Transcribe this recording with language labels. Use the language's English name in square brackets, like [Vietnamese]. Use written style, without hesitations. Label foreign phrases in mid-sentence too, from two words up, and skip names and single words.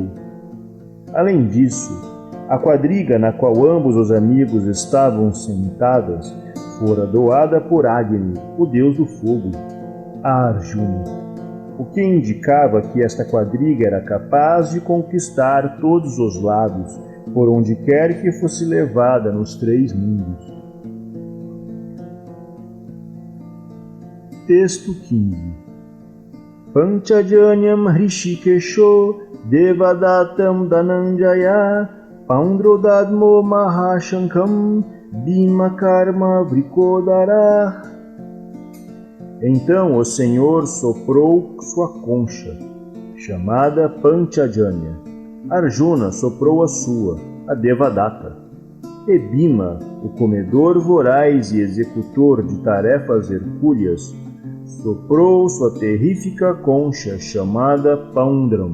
[Portuguese] Além disso, a quadriga na qual ambos os amigos estavam sentadas fora doada por Agni, o deus do fogo, a Arjuna, o que indicava que esta quadriga era capaz de conquistar todos os lados, por onde quer que fosse levada nos 3 mundos. Texto 15. [Sanskrit] पाञ्चजन्यम् हृषीकेशो देवदतम् धनञ्जय पौण्ड्रोदद्मो महाशङ्खम् भीम कर्म वृकोदर. [Portuguese] Então o Senhor soprou sua concha, chamada Panchajanya. Arjuna soprou a sua, a Devadatta. E Bhima, o comedor voraz e executor de tarefas hercúleas, soprou sua terrífica concha, chamada Paundram.